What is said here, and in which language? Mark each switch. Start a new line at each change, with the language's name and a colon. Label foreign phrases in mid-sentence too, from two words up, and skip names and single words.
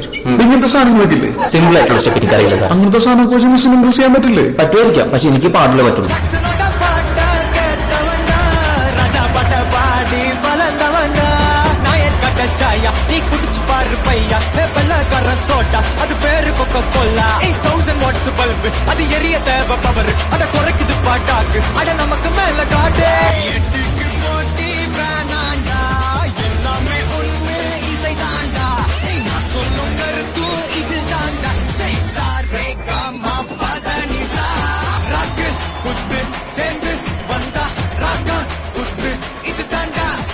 Malayalam: ഇങ്ങനത്തെ സാധനങ്ങളൊക്കെ ഇല്ലേ? സിമ്പിൾ ആയിട്ടുള്ള സ്റ്റെപ്പ് എനിക്കറിയില്ല സാർ. അങ്ങനത്തെ സാധനമൊക്കെ വെച്ച് മിസ്സിന് ഇംപ്രസ് ചെയ്യാൻ പറ്റില്ലേ? പറ്റുമായിരിക്കാം, പക്ഷെ എനിക്ക് പാടില്ല പറ്റുള്ളൂ.
Tamil: அது பேரு கொக்க கொல்லா 8000 வாட்ஸ் பல்பு அது எரிய தேவை பவர் அத குறைக்குது பாட்டாக்கு அட நமக்கு மேல காட்டே எட்டுக்கு போட்டி வேணாண்டா எல்லாமே ஒண்ணு இசை தாண்டா நான் சொல்லும் கருத்து இது தாண்டா சாரே காமா பதனிசா ராக்கு குத்து சேர்ந்து வந்தா ராக்கா குத்து இது தாண்டா